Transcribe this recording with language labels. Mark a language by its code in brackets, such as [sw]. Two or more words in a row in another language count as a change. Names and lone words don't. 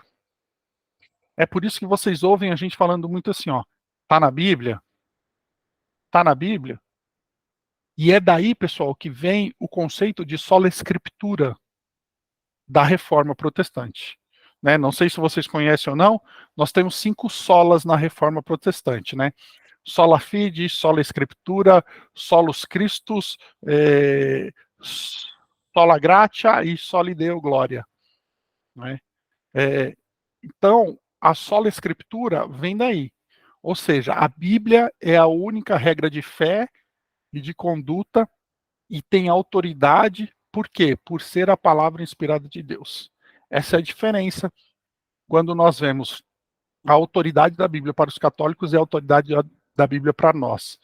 [pt] É por isso que vocês ouvem a gente falando muito assim, ó, tá na Bíblia? Tá na Bíblia? E é daí, pessoal, que vem o conceito de [la] sola escritura [pt] da Reforma Protestante. Né? Não sei se vocês conhecem ou não, nós temos 5 solas na Reforma Protestante, né? [la] Sola fide, sola escritura, solus Christus, sola gratia e soli deo gloria. [pt] Né? Então, a [la] sola escritura [pt] vem daí. Ou seja, a Bíblia é a única regra de fé e de conduta e tem autoridade, por quê? Por ser a palavra inspirada de Deus. Essa é a diferença quando nós vemos a autoridade da Bíblia para os católicos e a autoridade da Bíblia para nós.